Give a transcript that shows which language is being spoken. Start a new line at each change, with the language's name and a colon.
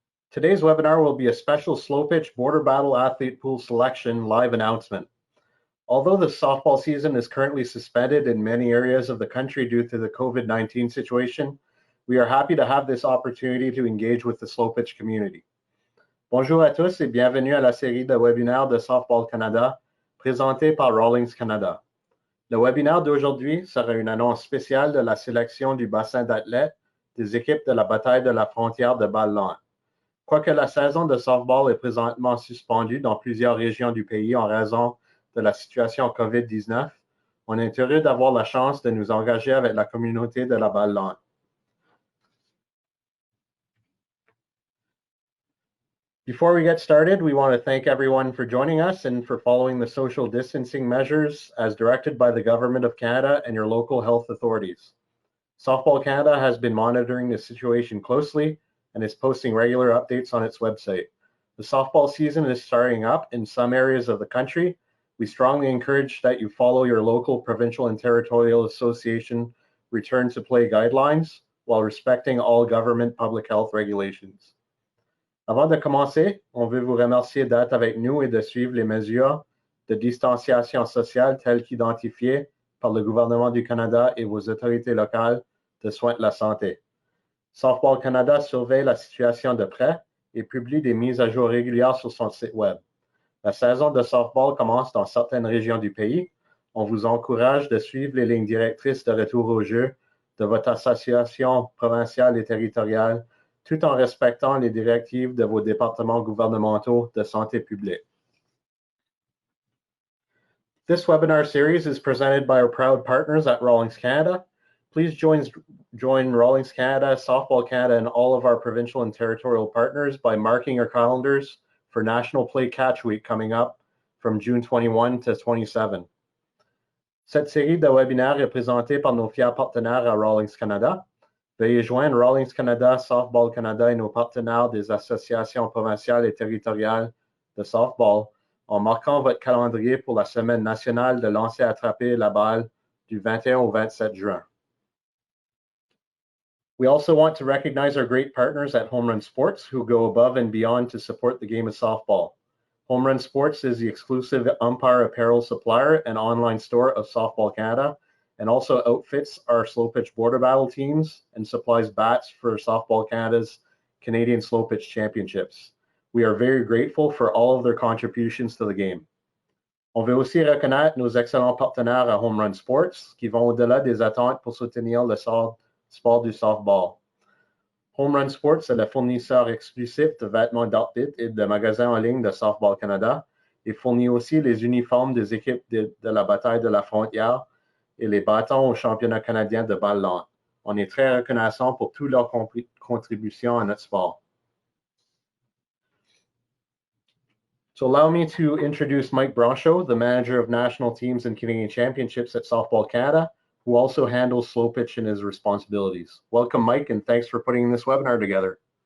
English: Today's webinar will be a special slow pitch border battle athlete pool selection live announcement. Although the softball season is currently suspended in many areas of the country due to the COVID-19 situation, we are happy to have this opportunity to engage with the slow pitch community.
French: Bonjour à tous et bienvenue à la série de webinaires de Softball Canada présentée par Rawlings Canada. Le webinaire d'aujourd'hui sera une annonce spéciale de la sélection du bassin d'athlètes des équipes de la bataille de la frontière de Bataille. Quoique la saison de softball est présentement suspendue dans plusieurs régions du pays en raison de la situation COVID-19, on est heureux d'avoir la chance de nous engager avec la communauté de la Bataille.
English: Before we get started, we want to thank everyone for joining us and for following the social distancing measures as directed by the Government of Canada and your local health authorities. Softball Canada has been monitoring the situation closely and is posting regular updates on its website. The softball season is starting up in some areas of the country. We strongly encourage that you follow your local, provincial, and territorial association return to play guidelines while respecting all government public health regulations.
French: Avant de commencer, on veut vous remercier d'être avec nous et de suivre les mesures de distanciation sociale telles qu'identifiées par le gouvernement du Canada et vos autorités locales de soins de la santé. Softball Canada surveille la situation de près et publie des mises à jour régulières sur son site web. La saison de softball commence dans certaines régions du pays. On vous encourage de suivre les lignes directrices de retour au jeu de votre association provinciale et territoriale tout en respectant les directives de vos départements gouvernementaux de santé publique.
English: This webinar series is presented by our proud partners at Rawlings Canada. Please join Rawlings Canada, Softball Canada, and all of our provincial and territorial partners by marking your calendars for National Play Catch Week coming up from June 21 to 27.
French: Cette série de webinaires est présentée par nos fiers partenaires à Rawlings Canada. Veuillez joindre Rawlings Canada, Softball Canada et nos partenaires des associations provinciales et territoriales de softball en marquant votre calendrier pour la semaine nationale de lancer attraper la balle du 21 au 27 juin.
English: We also want to recognize our great partners at Home Run Sports who go above and beyond to support the game of softball. Home Run Sports is the exclusive umpire apparel supplier and online store of Softball Canada, and also outfits our slow pitch border battle teams and supplies bats for Softball Canada's Canadian Slow Pitch Championships. We are very grateful for all of their contributions to the game.
French: On veut aussi reconnaître nos excellents partenaires à Home Run Sports qui vont au-delà des attentes pour soutenir le sport du softball. Home Run Sports est le fournisseur exclusif de vêtements d'arbitres et de magasins en ligne de Softball Canada et fournit aussi les uniformes des équipes de la bataille de la frontière et les bâtons au championnat canadien de balle longue. On est très reconnaissant pour toutes leurs contributions à notre sport.
English: So allow me to introduce Mike Brancho, the manager of national teams and Canadian championships at Softball Canada, who also handles slow pitch in his responsibilities. Welcome, Mike, and thanks for putting this webinar together.